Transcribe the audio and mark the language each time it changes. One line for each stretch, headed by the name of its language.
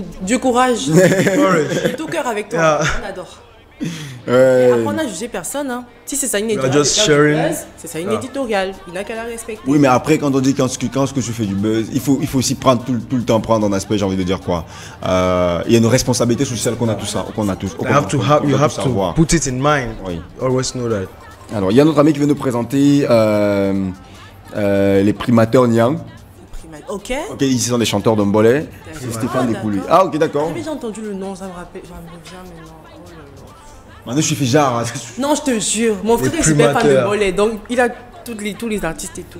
French: Du courage. Tout cœur avec toi. On adore. Après, on n'a jugé personne. Hein. Si c'est ça une éditoriale, c'est ça une éditoriale. Il n'a qu'à la respecter. Oui, mais après, quand on dit quand je fais du buzz, il faut aussi prendre tout le temps prendre un aspect. J'ai envie de dire quoi. Il y a une responsabilité sociale qu'on a tous.
English: You have to put it in mind.
French: Oui.
English: Always know that.
French: Alors, il y a notre ami qui vient nous présenter les primateurs Niang. Ok. Ok, ici sont des chanteurs de Mbolé. C'est Stéphane Descoulis. Ah, ok, d'accord. J'ai entendu le nom, ça me rappelle, ça me revient maintenant. Maintenant, je suis fait genre. Non, je te jure, mon frère est super fan de Mbolé, donc il a tous les artistes et tout.